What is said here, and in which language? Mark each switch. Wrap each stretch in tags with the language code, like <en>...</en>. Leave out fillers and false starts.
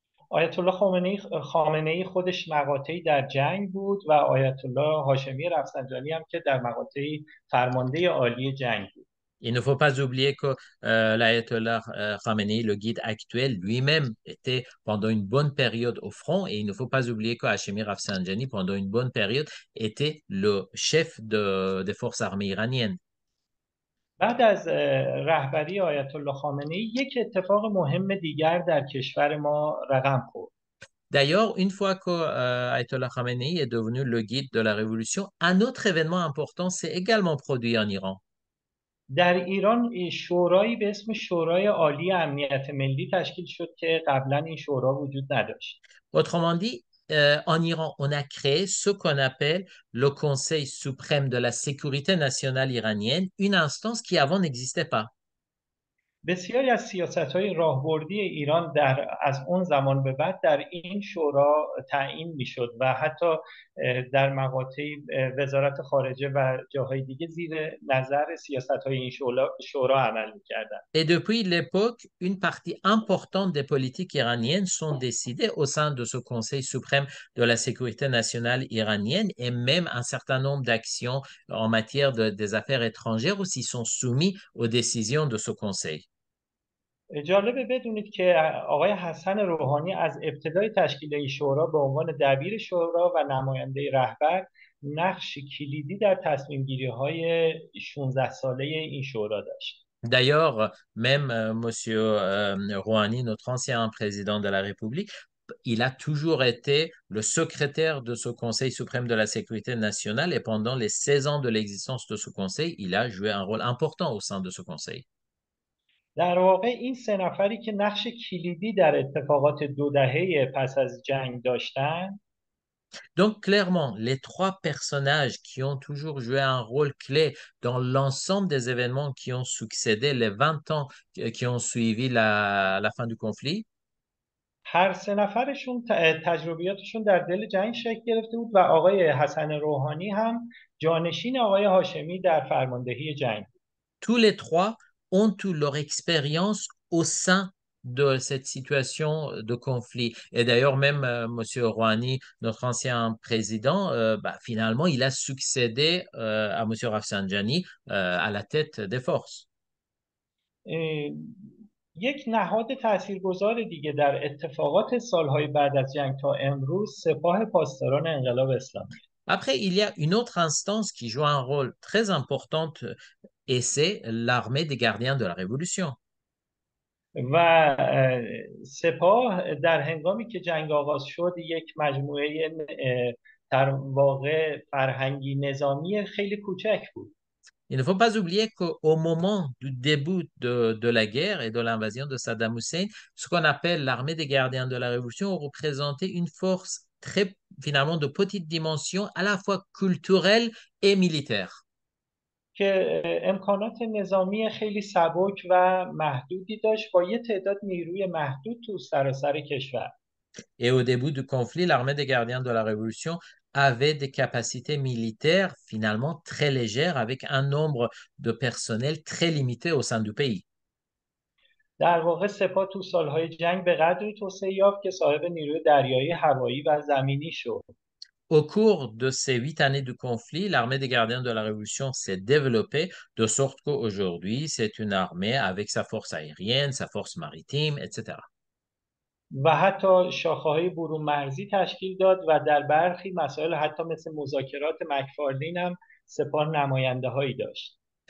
<fa>آیت الله خامنه‌ای خودش مقاطعی در جنگ بود و آیت الله هاشمی رفسنجانی هم که در مقاطعی فرمانده عالی جنگ بود.</fa> <fr>Il ne faut pas oublier que l'ayatollah Khamenei, le guide actuel, lui-même était pendant une bonne période au front et il ne faut pas oublier que Hashemi Rafsanjani, pendant une bonne période, était le chef des forces armées iraniennes.</fr> <fa>بعد از رهبری آیت الله خامنه‌ای یک اتفاق مهم دیگر در کشور ما رقم خورد.</fa> <fr>D'ailleurs, une fois que Ayatollah Khamenei est devenu le guide de la révolution, un autre événement important s'est également produit en Iran.</fr> <fa>در ایران شورایی به اسم شورای عالی امنیت ملی تشکیل شد که قبلا این شورا وجود نداشت.</fa> <fr>Autrement dit, en Iran, on a créé ce qu'on appelle le Conseil suprême de la sécurité nationale iranienne, une instance qui avant n'existait pas.</fr> <fa>بسیاری از سیاست‌های راهبردی ایران از اون زمان به بعد در این شورا تعیین می‌شد و حتی در مقاطع وزارت خارجه و جاهای دیگه زیر نظر سیاست‌های این شورا عمل می‌کردند.</fa> <fr>Et depuis l'époque, une partie importante des politiques iraniennes sont décidées au sein de ce Conseil suprême de la sécurité nationale iranienne et même un certain nombre d'actions en matière des affaires étrangères aussi sont soumis aux décisions de ce Conseil.</fr> <fa>جالبه بدونید که آقای حسن روحانی از ابتدای تشکیل این شورا به عنوان دبیر شورا و نماینده رهبر نقش کلیدی در تصمیم گیری های 16 ساله این شورا داشت.</fa> <fr>D'ailleurs, même Monsieur Rouhani, notre ancien président de la République, il a toujours été le secrétaire de ce Conseil suprême de la sécurité nationale et pendant les 16 ans de l'existence de ce Conseil, il a joué un rôle important au sein de ce Conseil.</fr> <fa>در واقع این سه نفری که نقش کلیدی در اتفاقات 2 دهه پس از جنگ داشتن،</fa> <fr>Donc, clairement, les trois personnages qui ont toujours joué un rôle clé dans l'ensemble des événements qui ont succédé les 20 ans qui ont suivi la fin du conflit,</fr> <fa>هر سه نفرشون تجربیاتشون در دل جنگ شکل گرفته بود و آقای حسن روحانی هم جانشین آقای هاشمی در فرماندهی جنگ.</fa> <fr>Tous les trois ont eu leur expérience au sein de cette situation de conflit. Et d'ailleurs, même M. Rouhani, notre ancien président, finalement, il a succédé à M. Rafsanjani à la tête des forces.</fr> <fa>اه، یک نهاد تاثیرگذار دیگه در اتفاقات سالهای بعد از جنگ تا امروز سپاه پاسداران انقلاب اسلامی</fa> <fr>Après, il y a une autre instance qui joue un rôle très important et c'est l'armée des gardiens de la Révolution.</fr> <fa>و سپاه در هنگامی که جنگ آغاز شد یک مجموعه در واقع فرهنگی نظامی خیلی کوچک بود.</fa> <fr>Il ne faut pas oublier qu'au moment du début de la guerre et de l'invasion de Saddam Hussein, ce qu'on appelle l'armée des gardiens de la Révolution représentait une force très, finalement, de petite dimension, à la fois culturelle et militaire.</fr> <fa>که امکانات نظامی خیلی سبک و محدودی داشت با یه تعداد نیروی محدود تو سراسر کشور.</fa> <fr>Et au début du conflit, l'armée des gardiens de la Révolution avait des capacités militaires finalement très légères avec un nombre de personnel très limité au sein du pays.</fr> <fa>در واقع سپاه تو سالهای جنگ به قدری توسعه یافت که صاحب نیروی دریایی، هوایی و زمینی شد.</fa> <fr>Au cours de ces 8 années de conflit, l'armée des gardiens de la Révolution s'est développée de sorte qu'aujourd'hui, c'est une armée avec sa force aérienne, sa force maritime, etc.</fr> <fa>و حتی شاخه‌های برون مرزی تشکیل داد و در برخی مسائل حتی مثل مذاکرات مکفارلین هم سپاه نماینده هایی داشت.</fa>